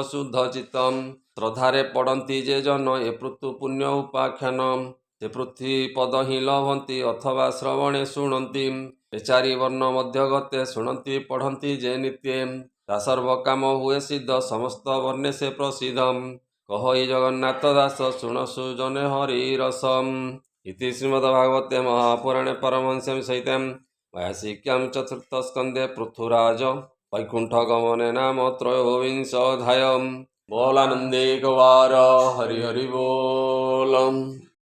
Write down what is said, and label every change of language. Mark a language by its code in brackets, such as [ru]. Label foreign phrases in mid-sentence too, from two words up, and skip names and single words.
[or] ଶୁଦ୍ଧ ଚିତ୍ତ ଶ୍ରଦ୍ଧାରେ ପଡ଼ନ୍ତି ଯେ ଜନ ଏ ପୃଥୁ ପୁଣ୍ୟ ଉପାଖ୍ୟାନ ସେ ପୃଥ୍ୱୀ ପଦ ହିଁ ଲଭନ୍ତି ଅଥବା ଶ୍ରବଣେ ଶୁଣନ୍ତି ଏ ଚାରି ବର୍ଣ୍ଣ ମଧ୍ୟ ଗତେ ଶୁଣନ୍ତି ପଢ଼ନ୍ତି ଯେ ନିତ୍ୟେ ତା ସର୍ବ କାମ ହୁଏ ସିଦ୍ଧ ସମସ୍ତ ବର୍ଣ୍ଣେ ସେ ପ୍ରସିଦ୍ଧ କହଇ ଜଗନ୍ନାଥ ଦାସ ଶୁଣ ସୁଜନେ ହରି ରସମ୍ [sa] इति श्रीमद्भागवते महापुराणे परमहंस्यां सहितं भाष्यिक्यां चतुर्थ स्कन्धे पृथुराज वैकुण्ठगमने नाम त्रयोविंशोऽध्यायः बोलानन्दे कुमार हरि हरि बोलम्।